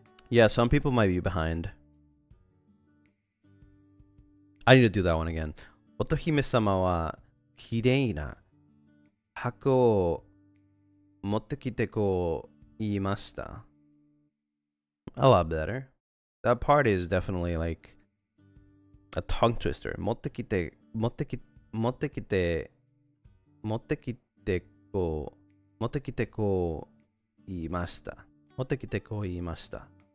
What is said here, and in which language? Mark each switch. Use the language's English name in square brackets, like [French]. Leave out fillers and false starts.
[English] Yeah, some people might be behind. I need to do that one again. [Japanese] 乙姫様はきれいな箱を持ってきてこう言いました。 [English] A lot better. That part is definitely like a tongue twister. [Japanese] 持ってきてこう言いました。持ってきてこう言いました。